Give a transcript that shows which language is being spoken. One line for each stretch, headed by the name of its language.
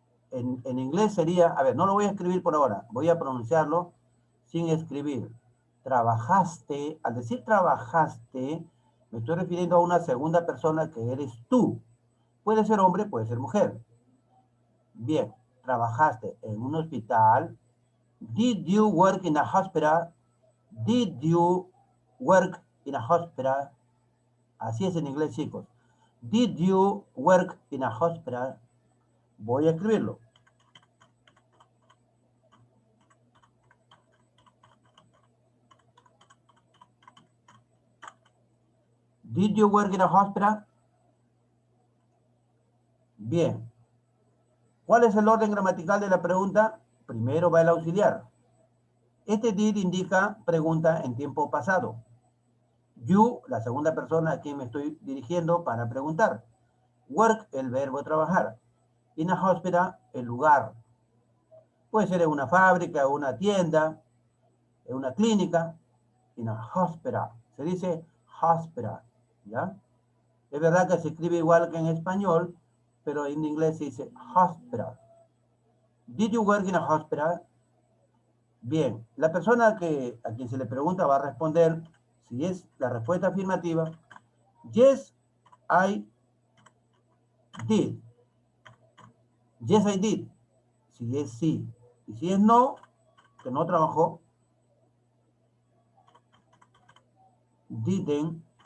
Spanish: En inglés sería, a ver, no lo voy a escribir por ahora, voy a pronunciarlo sin escribir. Trabajaste, al decir trabajaste, me estoy refiriendo a una segunda persona que eres tú. Puede ser hombre, puede ser mujer. Bien, trabajaste en un hospital.
English: Did you work in a hospital? Did you work in a hospital?
Spanish: Así es en inglés, chicos.
English: Did you work in a hospital?
Spanish: Voy a escribirlo.
English: Did you work in a hospital?
Spanish: Bien. ¿Cuál es el orden gramatical de la pregunta? Primero va el auxiliar. Este did indica pregunta en tiempo pasado. You, la segunda persona a quien me estoy dirigiendo para preguntar. Work, el verbo trabajar. In a hospital, el lugar. Puede ser en una fábrica, una tienda, en una clínica. In a hospital. Se dice hospital, ¿ya? Es verdad que se escribe igual que en español, pero en inglés se dice hospital.
English: Did you work in a hospital?
Spanish: Bien, la persona a quien se le pregunta va a responder, si es la respuesta afirmativa,
English: yes, I did. Yes, I did.
Spanish: Si es sí. Y si es no, que no trabajó, didn't.